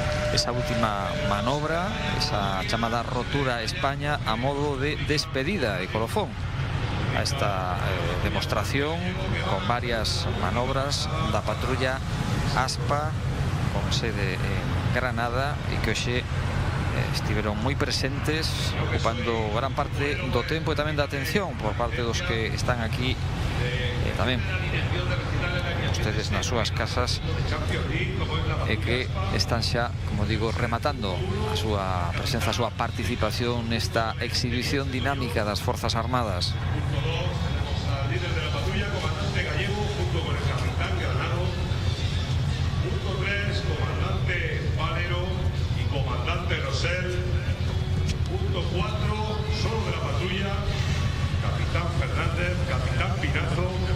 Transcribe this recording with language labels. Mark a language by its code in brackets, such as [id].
[gl] Esa última manobra, esa chamada rotura España a modo de despedida e colofón. a esta demostración con varias manobras da patrulla ASPA con sede en Granada e que hoxe estiveron moi presentes, ocupando gran parte do tempo e tamén da atención por parte dos que están aquí tamén ustedes nas súas casas e que están xa, como digo, rematando a súa presenza, a súa participación nesta exhibición dinámica das Forzas Armadas. [es] Al líder de la patrulla, comandante Gallego, junto con el capitán Granado. Punto 3, comandante Valero y comandante Rosell. Punto 4, solo de la patrulla, capitán Fernández, capitán Pinazo.